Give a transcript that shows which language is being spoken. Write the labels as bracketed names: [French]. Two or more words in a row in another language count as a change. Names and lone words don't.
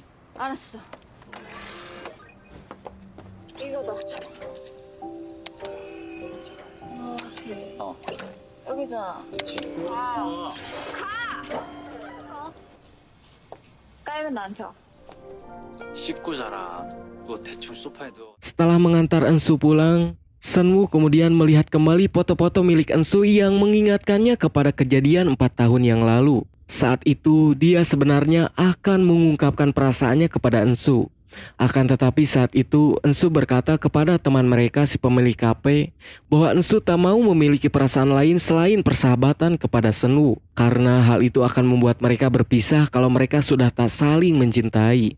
[Korean] 알았어. 이거다. 여기잖아. 그치. 까이면 나한테 와. 씻고 자라. 너 대충 소파에 누워. [Indonesian] Setelah mengantar Ensu pulang, Senwoo kemudian melihat kembali foto-foto milik Ensu yang mengingatkannya kepada kejadian 4 tahun yang lalu. Saat itu dia sebenarnya akan mengungkapkan perasaannya kepada Ensu. Akan tetapi saat itu Ensu berkata kepada teman mereka si pemilik kafe bahwa Ensu tak mau memiliki perasaan lain selain persahabatan kepada Senwoo, karena hal itu akan membuat mereka berpisah kalau mereka sudah tak saling mencintai.